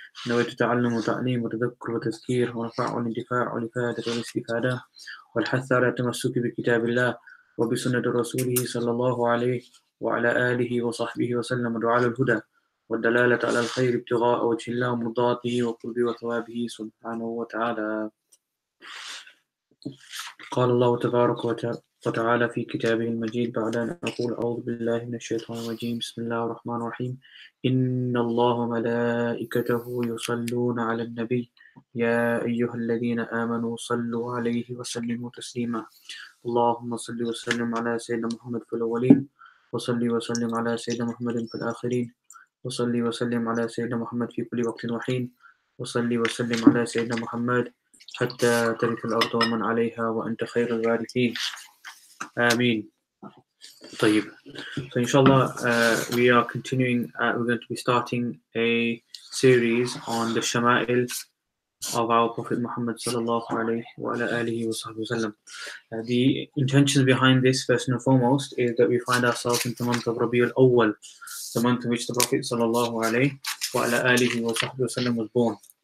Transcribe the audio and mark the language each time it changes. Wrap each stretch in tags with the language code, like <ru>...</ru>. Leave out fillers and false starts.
<ar>Nawaitu ta'allum wa ta'lim wa tadhakkur wa tazkir wa nafa'u wa intifa'u wa ifadatu wa istifadah wal hath ala tamassuki bi kitabillah wa bi sunnati rasulih sallallahu alayhi وعلى آله وصحبه وسلم دعاء الهدى والدلالة على الخير ابتغاء وجه الله مرضاته وقرب وثوابه سبحانه وتعالى. قال الله تبارك وتعالى في كتابه المجيد بعد أن أقول أعوذ بالله من الشيطان الرجيم بسم الله الرحمن الرحيم إن الله وملائكته يصلون على النبي يا أيها الذين آمنوا صلوا عليه وسلموا تسليما اللهم صل وسلم على سيدنا محمد في الأولين وصلي وسلم على سيدنا محمد في الآخرين وصلي وسلم على سيدنا محمد في كل وقت وحين وصلي وسلم على سيدنا محمد حتى ترث الأرض ومن عليها وأنت خير الوارثين آمين. طيب.</ar> <en>So inshallah we are continuing, we're going to be starting a series on the Shama'il of our Prophet Muhammad sallallahu alayhi wa alihi wa sallam. The intentions behind this, first and foremost, is that we find ourselves in the month of Rabiul Awwal, the month in which the Prophet sallallahu alayhi wa alihi wa sallam was born.</en>